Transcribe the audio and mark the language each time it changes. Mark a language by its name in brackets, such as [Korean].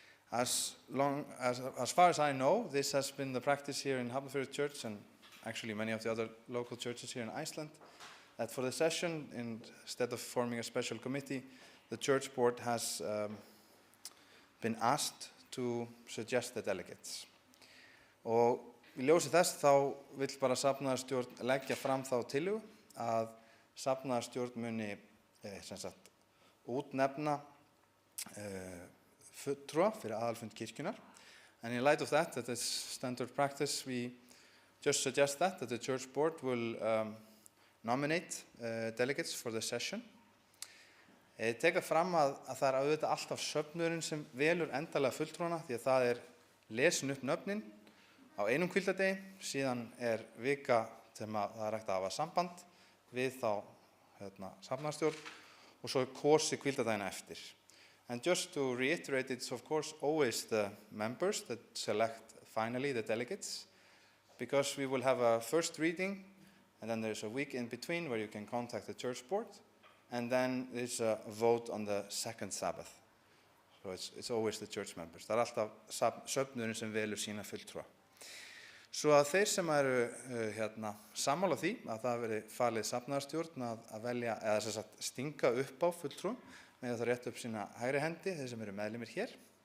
[English] As far as I know, this has been the practice here in Hafnarfjörður Church and actually many of the other local churches here in Iceland, that for the session, instead of forming a special committee, the church board has been asked to suggest the delegates. [Icelandic] Og í ljósi þess þá vill bara safnaðarstjórn leggja fram þá tillögu að safnaðarstjórn muni útnefna fulltrúa fyrir aðalfund kirkjunar. [English] And in light of that is standard practice, we just suggest that the church board will nominate delegates for the session. [Icelandic] Teka fram að það er auðvitað alltaf söfnurinn sem velur endalega fulltrúana því að það er lesin upp nöfnin á einum hvíldardegi, síðan er vika sem það er hægt að hafa samband við þá safnaðarstjórn og svo er kosið hvíldardagina eftir. [English] And just to reiterate, it's of course always the members that select finally the delegates, because we will have a first reading and then there's a week in between where you can contact the church board, and then there's a vote on the second Sabbath. So it's always the church members. [Icelandic] Það er alltaf söfnurinn sem velur sína fulltrúa. Svo að þeir sem eru sammála því að það veri falið safnaðarstjórn að velja eða sem sagt stinga upp á fulltrú með það rétt upp sína hægri hendi, þeir sem eru meðlimir hér.